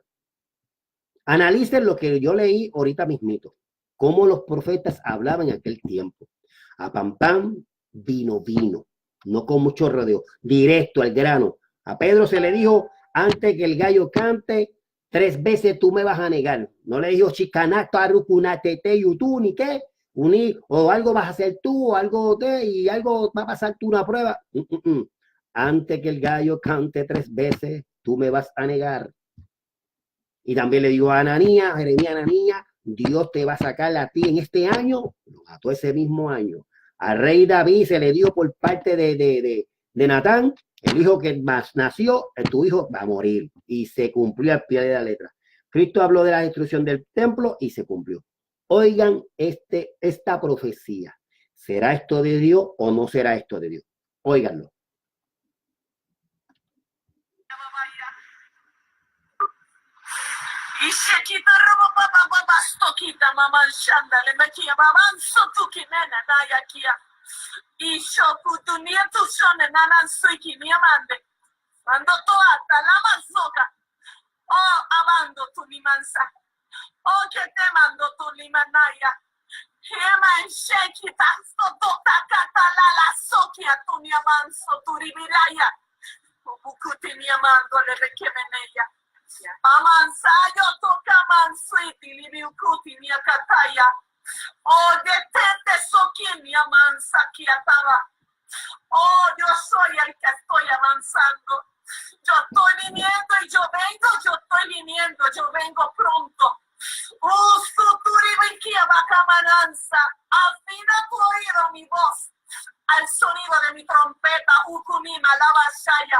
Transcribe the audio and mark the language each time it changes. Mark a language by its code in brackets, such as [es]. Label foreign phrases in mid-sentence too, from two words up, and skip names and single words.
[es] Analicen lo que yo leí ahorita mismito. Cómo los profetas hablaban en aquel tiempo. A pan, pan, vino, vino. No con mucho rodeo. Directo al grano. A Pedro se le dijo, antes que el gallo cante, 3 veces tú me vas a negar. No le dijo, chicanato, arucunatete, yutú, ni qué. O algo vas a hacer tú, o algo y algo va a pasar tú una prueba. Antes que el gallo cante 3 veces, tú me vas a negar. Y también le dijo a Ananías, Jeremías, Ananías, Dios te va a sacar a ti en este año, lo mató ese mismo año. Al rey David se le dio por parte de Natán, el hijo que más nació, tu hijo va a morir. Y se cumplió al pie de la letra. Cristo habló de la destrucción del templo y se cumplió. Oigan esta profecía. ¿Será esto de Dios o no será esto de Dios? Óiganlo. Ishekita robo baba baba stokita mama shanda le makia baba sotu kinena na yakia. Ishoku dunia tu shone nanan suiki ni amande. Mando to ata la mazoka. Oh amando tu ni mansa. Oh que te mando tu ni manaya. Heman shekita sotota katalala sokia tunia manso turibiraya. Bukuti niamando le rekemeneya. Amansayo toka mansuiti libiukuti niakataya. Oh, detente soki niamansa kiataba. Oh, yo soy el que estoy avanzando. Yo estoy viniendo y yo estoy viniendo, yo vengo pronto. Afina tu oído mi voz al sonido de mi trompeta, Ukunima, la Bashaya.